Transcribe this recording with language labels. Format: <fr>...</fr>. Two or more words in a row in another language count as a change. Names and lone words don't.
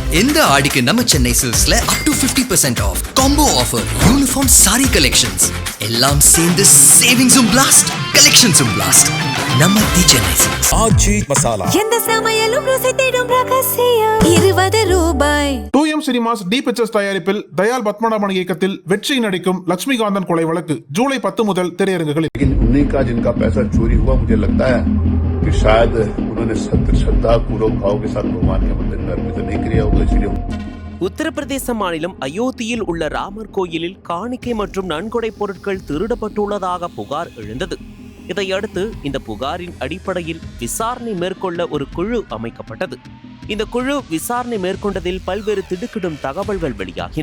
<ta>இந்த ஆடிக்கு நம்ம சென்னை சில்க்ஸ்ல</ta> <en>up to 50% off combo offer, uniform saree collections</en> <ta>எல்லாம் சேர்ந்து சேவிங்ஸும் பிளாஸ்ட், கலெக்ஷன்ஸும் பிளாஸ்ட். நம்ம தி சென்னை சில்க்ஸ். ஆச்சி மசாலா எந்த சமையலும் ருசி தேடும் ரகசியம் ₹20. 2M சினிமாஸ் டி பிக்சர்ஸ் தயாரிப்பில் தயால் பத்மநாபன் இயக்கத்தில் வெற்றி நடிக்கும் லட்சுமிகாந்தன் கொலை வழக்கு ஜூலை 10 முதல் திரையரங்குகளில்.</ta> <hi>उन्हीं का जिनका पैसा चोरी हुआ, मुझे लगता है कि शायद उन्होंने श्रद्धा पूर्वक भाव के साथ भगवान के मंदिर में अर्पित नहीं किया होगा, इसलिए.</hi> <ta>உத்தரப்பிரதேச மாநிலம் அயோத்தியில் உள்ள ராமர் கோயிலில் காணிக்கை மற்றும் நன்கொடை பொருட்கள் திருடப்பட்டுள்ளதாக புகார் எழுந்தது. இதையடுத்து இந்த புகாரின் அடிப்படையில் விசாரணை மேற்கொள்ள ஒரு குழு அமைக்கப்பட்டது. இந்த குழு விசாரணை மேற்கொண்டதில் பல்வேறு திடுக்கிடும் தகவல்கள் வெளியாகின.</ta>